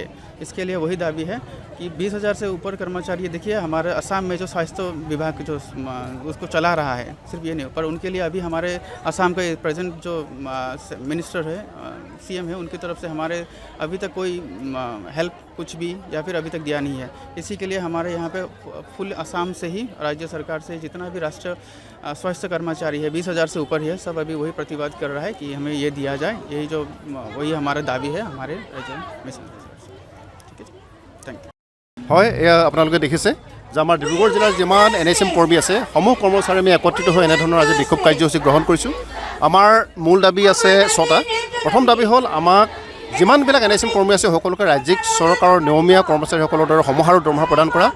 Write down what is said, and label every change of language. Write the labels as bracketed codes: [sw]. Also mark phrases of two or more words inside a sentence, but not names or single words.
[hi] इसके लिए वही दावी है कि 20,000 से ऊपर कर्मचारी, देखिए हमारे असम में जो स्वास्थ्य विभाग जो उसको चला रहा है, सिर्फ ये नहीं, पर उनके लिए अभी हमारे असम के प्रेजेंट जो मिनिस्टर है, CM है, उनकी तरफ से हमारे अभी तक कोई हेल्प कुछ भी या फिर अभी तक दिया नहीं है। इसी के लिए हमारे यहाँ पे फुल असम से ही राज्य सरकार से जितना भी राष्ट्रीय स्वास्थ्य कर्मचारी है 20,000 से ऊपर है, सब अभी वही प्रतिवाद कर रहा है कि हमें ये दिया जाए। यही जो वही हमारा दावी है हमारे मिशन। ठीक है, [en] thank you. [as] হয়, এয়া আপোনালোকে দেখিছে যে আমাৰ ডিব্ৰুগড় জিলাৰ যিমান NSM কৰ্মী আছে সমূহ কৰ্মচাৰী আমি একত্ৰিত হৈ এনেধৰণৰ আজি বিক্ষোভ কাৰ্যসূচী গ্ৰহণ কৰিছোঁ। আমাৰ মূল দাবী আছে 6টা। প্ৰথম দাবী হ'ল আমাক যিমানবিলাক NSM কৰ্মী আছে সকলোকে ৰাজ্যিক চৰকাৰৰ নিয়মীয়া কৰ্মচাৰীসকলৰ দ্বাৰা সমাহাৰৰ দৰমহা প্ৰদান কৰা।